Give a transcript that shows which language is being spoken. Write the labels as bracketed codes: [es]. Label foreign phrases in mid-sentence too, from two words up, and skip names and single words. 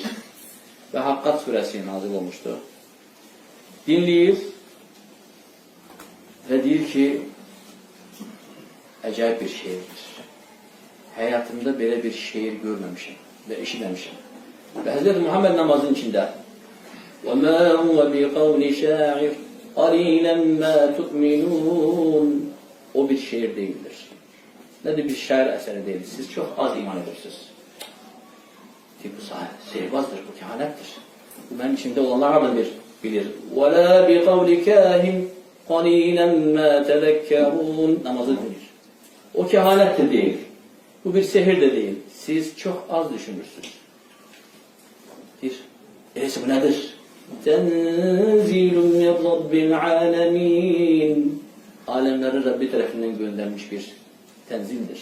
[az] Və Haqqat surəsi nazil olmuşdur. Dinləyir və deyir ki, əcəb bir şeirdir. Həyatımda belə bir şeir görməmişim və eşitməmişim. Və Həzreti Muhammed namazın içində [ar] وَمَا هُوَ بِقَوْلِ شَاعِرٍ قَلِيلًا مَا تُؤْمِنُونَ [az] O bir şeir deyildir. Nədir? Bir şair əsəri deyil. Siz çox az iman edirsiniz. Bu sehirbazdır, bu kehanətdir. Bu mənim içimdə olanlar harada bilir. [ar] وَلَا بِقَوْلِ كَاهِنٍ قَلِيلًا مَا تَذَكَّرُونَ [az] namazı dinir. [tr] O kehanet de değil. Bu bir sehir de değil. Siz çok az düşünürsünüz. Öyleyse bu nedir? [ar] تنزيل من رب العالمين. [tr] Alemlerin Rabbi tarafından göndermiş bir tenzildir.